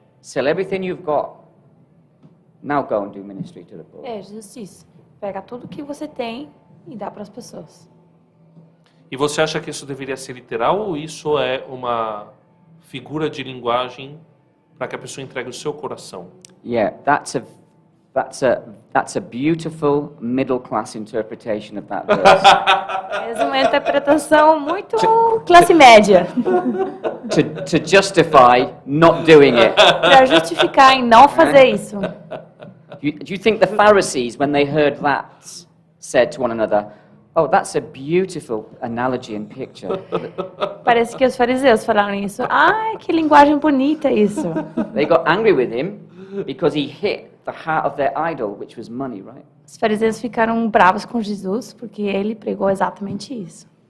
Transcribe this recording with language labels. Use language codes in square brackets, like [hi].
[en] Sell everything you've got. Now go and do ministry to the poor. [pt] Jesus disse. Pega tudo que você tem e dá para as pessoas. E você acha que isso deveria ser literal ou isso é uma figura de linguagem para que a pessoa entregue o seu coração? [en] Yeah, that's a beautiful middle class interpretation of that verse. [pt] É uma interpretação muito classe média. [en] to justify not doing it. [pt] Para justificar em não fazer isso. [en] Do you think the Pharisees, when they heard that, said to one another, "Oh, that's a beautiful analogy and picture"? [pt] Parece que os fariseus falaram isso. Ai, que linguagem bonita isso. [en] They got angry with him because he hit the heart of their idol, which was money, right? [pt] Os fariseus ficaram bravos com Jesus porque ele pregou exatamente isso.